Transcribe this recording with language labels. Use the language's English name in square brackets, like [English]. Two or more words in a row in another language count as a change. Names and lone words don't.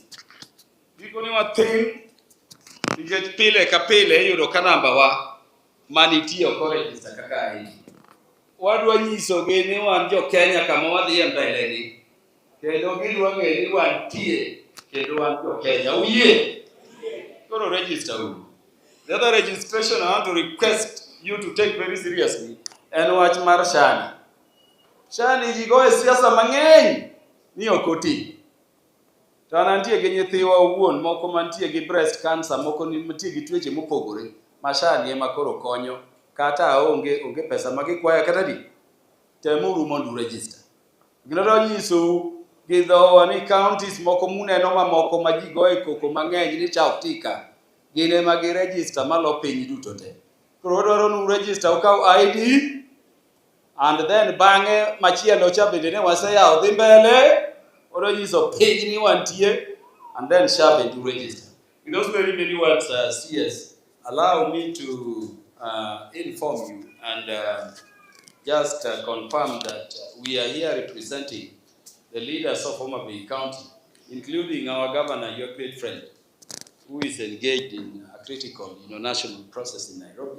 [Luo (Kenya and Tanzania)] Gikoni wathin nikech pile ka pile iyudo ka namba wa manitiyo ko register kaka ID. Wadwa nyisogi ni wan jo Kenya kama wadhiye mbele ni. Kendo gidwa ng'e ni wantie kendo wan jo Kenya. Uyie? Koro register u. [English] The other registration I want to request you to take very seriously [Luo (Kenya and Tanzania)] en wach mar Shani. Shani ji goye siasa mang'eny ni okoti. To anantie gi nyithiwa owuon moko mantie gi [English] breast cancer, [Luo (Kenya and Tanzania)] moko nitie gi tuoche mopogore. Ma Shani ema koro konyo kata onge pesa magikwayo kata di. Temuru mondo register. Ginado nyiso gi dhowa ni counties moko muneno mamoko ma ji goye koko mang'eny ni chao tika. Gine magi register malo piny duto te. Koro dwaro nu register ukaw ID [English] and then [Luo (Kenya and Tanzania)] bang'e machielo cha bende ne waseyawo dhi mbele. Oro nyiso piny ni wantie [English] and then [Luo (Kenya and Tanzania)] sha bende register. [English] In those very many words, CS, allow me to inform you and just confirm that we are here representing the leaders of Homabay County, including our governor, your great friend, who is engaged in a critical national process in Nairobi.